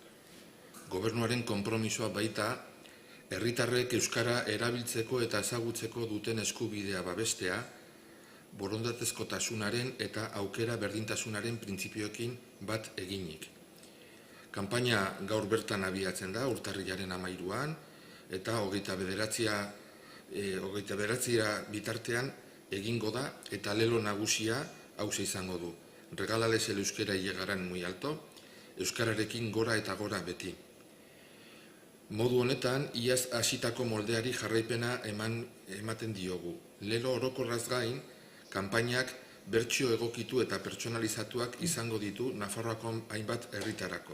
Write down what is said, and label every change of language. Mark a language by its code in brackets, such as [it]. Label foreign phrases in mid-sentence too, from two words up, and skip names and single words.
[eu] Gobernuaren konpromisoa baita, herritarrek euskara erabiltzeko eta ezagutzeko duten eskubidea babestea, borondatezkotasunaren eta aukera berdintasunaren printzipioekin bat eginik. Kanpaina gaur bertan abiatzen da, urtarrilaren 13an, eta 29 bitartean egingo da, eta lelo nagusia hauxe izango du. [es] Regálales el euskera y llegarán muy alto, [eu] euskararekin gora eta gora beti. Modu honetan, iaz hasitako moldeari jarraipena ematen diogu. Lelo orokorraz gain, kanpainak bertsio egokitu eta pertsonalizatuak izango ditu Nafarroako hainbat herritarako.